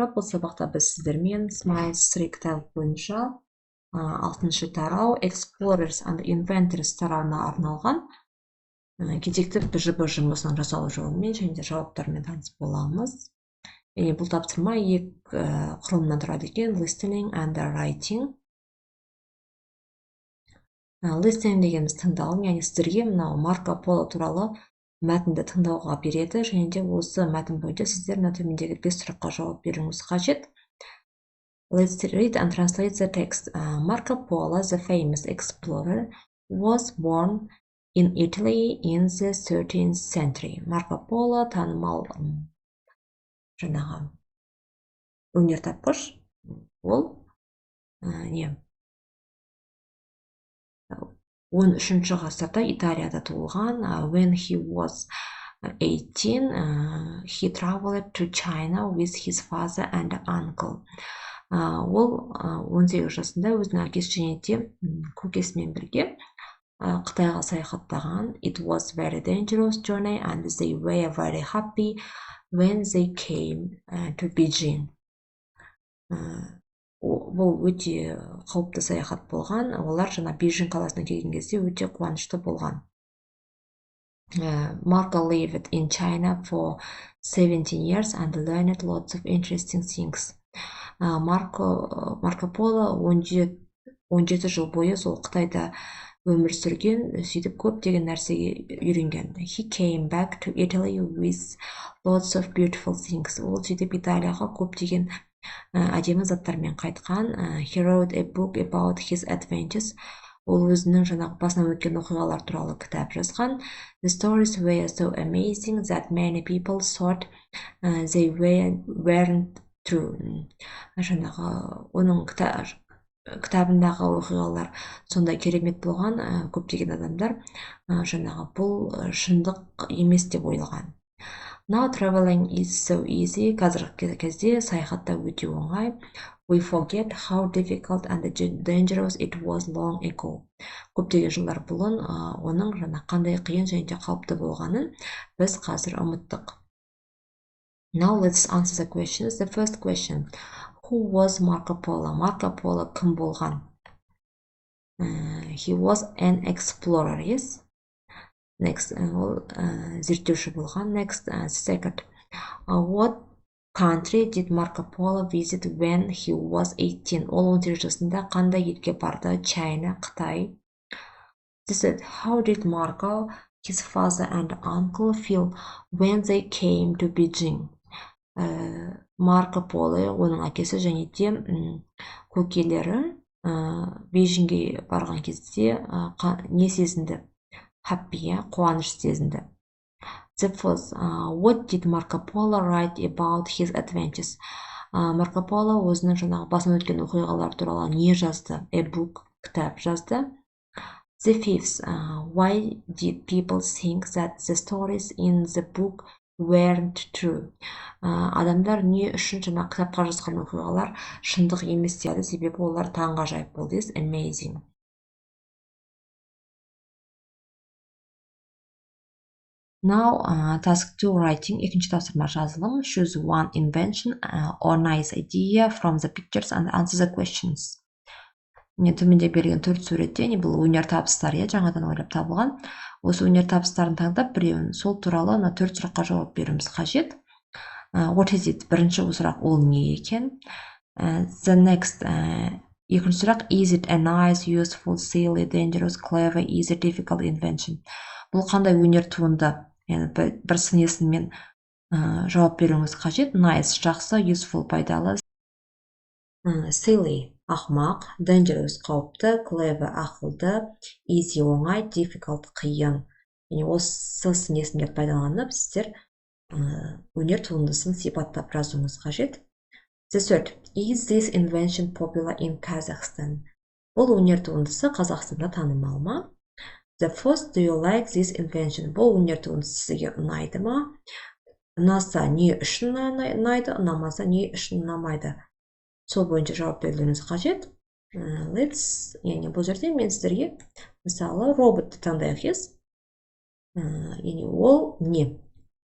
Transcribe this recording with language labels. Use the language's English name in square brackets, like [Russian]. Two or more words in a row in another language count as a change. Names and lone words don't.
[Kazakh] Бұл сабақта біз сіздермен Science 3 кітабы бойынша 6-шы тарау Explorers and Inventors тарауына арналған кезекті БЖБ жұмысының жасалу жолымен және де жауаптарымен таныс боламыз. Бұл тапсырма екі құрылымнан тұрады екен: [English] listening and writing. [Kazakh] Listening дегеніміз тыңдау, яғни сіздерге мынау Марко Поло туралы мәтінді тыңдауға береді, және де осы мәтін бойынша сіздер мына төмендегі 5 сұраққа жауап беруіңіз қажет. [English] Let's read and translate the text. Marco Polo, the famous explorer, was born in Italy in the 13th century. [Kazakh] Марко Поло танымал жаңағы өнертапқыш. Ол 13-ші ғасырда Италияда туылған. [English] When he was 18, he traveled to China with his father and uncle. [Kazakh] Ол 18 жасында өзінің әкесі және де көкесімен бірге Қытайға саяхаттаған. [English] It was very dangerous journey and they were very happy when they came to Beijing. [Kazakh] Бұл өте қауіпті саяхат болған. Олар жаңа Бейжің қаласына келген кезде өте қуанышты болған. [English] Marco lived in China for 17 years and learned lots of interesting things. [Kazakh] Марко Поло 17 жыл бойы сол Қытайда өмір сүрген, сөйтіп көптеген нәрсеге үйренген. [English] He came back to Italy with lots of beautiful things. [Kazakh] Ол сөйтіп Италияға көптеген әдемі заттармен қайтқан. [English] He wrote a book about his adventures. [Kazakh] Ол өзінің жаңағы басынан өткен оқиғалар туралы кітап жазған. [English] The stories were so amazing that many people thought they weren't true. [Kazakh] Жаңағы оның кітабындағы оқиғалар сондай керемет болған, көптеген адамдар жаңағы бұл шындық емес деп ойлаған. [English] Now traveling is so easy. [Kazakh] Қазіргі кезде саяхатта өте оңай. [English] We forget how difficult and dangerous it was long ago. [Kazakh] Көптеген жылдар бұрын оның жаңа қандай қиын және де қауіпті болғанын біз қазір ұмыттық. [English] Now let's answer the questions. The first question: Who was Marco Polo? [Kazakh] Marco Polo кім болған? [English] He was an explorer, yes? Next, [Kazakh] ол зерттеуші болған. [English] Next, second, what country did Marco Polo visit when he was 18? [Kazakh] Ол 18 жасында қандай елге барды? [English] China, Қытай. This is, how did Marco, his father and uncle feel when they came to Beijing? [Kazakh] Марко Поло, оның әкесі және де көкелері Бейжіңге барған кезде не сезінді? Happy, қуаныш сезінді. [English] The first, what did Marco Polo write about his adventures? [Kazakh] Марко Поло өзінің жаңағы басынан өткен оқиғалар туралы не жазды? [English] A book, [Kazakh] кітап жазды. [English] The fifth, why did people think that the stories in the book weren't true? [Kazakh] Адамдар не үшін жаңа кітапқа жазған оқиғалар шындық емес деді, себебі олар таңғажайып болды. [English] Amazing. Now, task 2 writing. [Kazakh] Екінші тапсырма жазылым. [English] Choose one invention or nice idea from the pictures and answer the questions. [Kazakh] Төменде берген 4 суретте, бұл өнер табыстары, жаңадан ойлап табылған. Осы өнер табыстарын таңдап, біреуін сол туралы 4 сұраққа жауап беруіміз қажет. [English] What is it? [Kazakh] Бірінші сұрақ ол не екен? [English] The next, [Kazakh] екінші сұрақ, [English] is it a nice, useful, silly, dangerous, clever, easy, difficult invention? [Kazakh] Бұл қандай өнер туынды? Бір сын есіммен жауап беруіңіз қажет. Nice, жақсы, useful, пайдалы, silly, ақымақ, dangerous, қауіпті, clever, ақылды, easy, оңай, difficult, қиын. Осы сын есімдерді пайдаланып, сіздер өнер туындысын сипаттап жазуыңыз қажет. [English] The third, is this invention popular in Kazakhstan? [Kazakh] Бұл өнер туындысы Қазақстанда танымал ма? [English] The first, do you like this invention? [Kazakh] Бұл өнер туындысы сізге ұнайды ма? Ұнаса не үшін ұнайды, ұнамаса не үшін ұнамайды? Сол бойынша жауап беруіңіз қажет. Бұл жерде мен сіздерге мысалы роботты таңдайық, ол не?